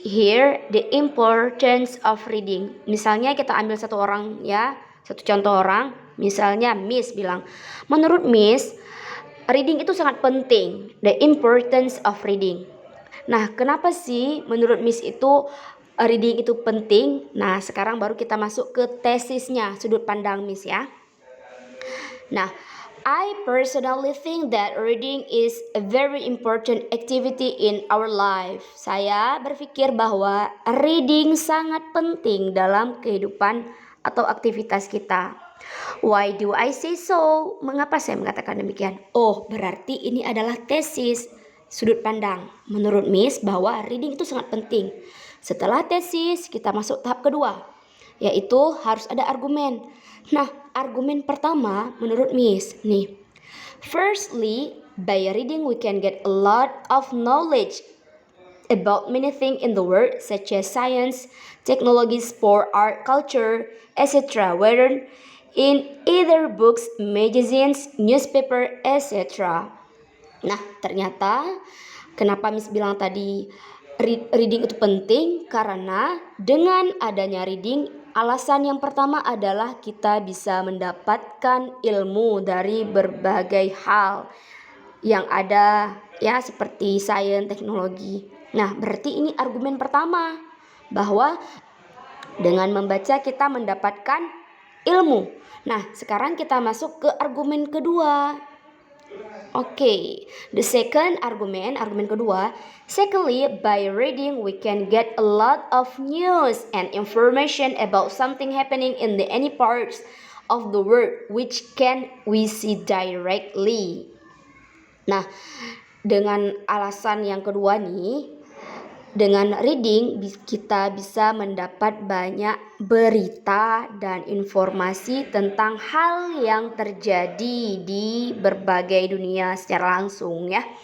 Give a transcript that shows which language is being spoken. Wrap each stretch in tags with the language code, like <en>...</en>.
<en>Here the importance of reading.</en> <id>Misalnya kita ambil satu contoh orang. Misalnya Miss bilang, menurut Miss, reading itu sangat penting.</id> <en>The importance of reading.</en> <id>Nah, kenapa sih menurut Miss itu reading itu penting? Nah, sekarang baru kita masuk ke tesisnya, sudut pandang Miss ya.</id> <en>Nah, I personally think that reading is a very important activity in our life.</en> <id>Saya berpikir bahwa reading sangat penting dalam kehidupan atau aktivitas kita.</id> <en>Why do I say so?</en> <id>Mengapa saya mengatakan demikian? Oh, berarti ini adalah tesis sudut pandang. Menurut Miss bahwa reading itu sangat penting. Setelah tesis, kita masuk tahap kedua, yaitu harus ada argumen. Nah, argumen pertama menurut Miss nih.</id> <en>Firstly, by reading we can get a lot of knowledge about many things in the world such as science, technology, sport, art, culture, etc. Whether in either books, magazines, newspaper, etc.</en> <id>Nah, ternyata kenapa Miss bilang tadi reading itu penting? Karena dengan adanya reading, alasan yang pertama adalah kita bisa mendapatkan ilmu dari berbagai hal yang ada ya, seperti sains, teknologi. Nah, berarti ini argumen pertama bahwa dengan membaca kita mendapatkan ilmu. Nah, sekarang kita masuk ke argumen kedua.</id> <en>Okay, the second argument</en> <id>kedua.</id> <en>Secondly, by reading we can get a lot of news and information about something happening in any parts of the world which can we see directly.</en> <id>Nah, dengan alasan yang kedua nih, dengan reading kita bisa mendapat banyak berita dan informasi tentang hal yang terjadi di berbagai dunia secara langsung ya.</id>